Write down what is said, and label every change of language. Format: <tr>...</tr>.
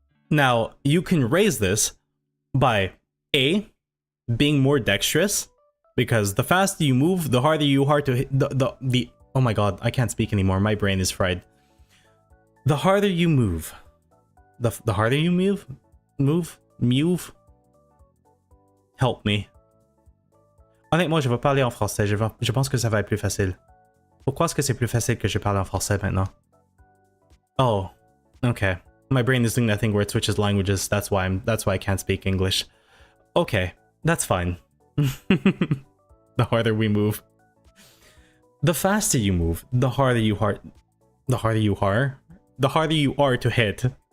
<en>Now, you can raise this by A, being more dexterous, because the faster you move, the harder you are to hit the oh my god, I can't speak anymore, my brain is fried. The harder you move, the harder you move, help me.</en> <fr>Honnêtement, je vais parler en français, je pense que ça va être plus facile. Pourquoi est-ce que c'est plus facile que je parle en français maintenant?</fr> <en>Oh, okay. My brain is doing that thing where it switches languages, that's why I can't speak English. Okay, that's fine. The harder we move. The faster you move, the harder you are to hit.</en>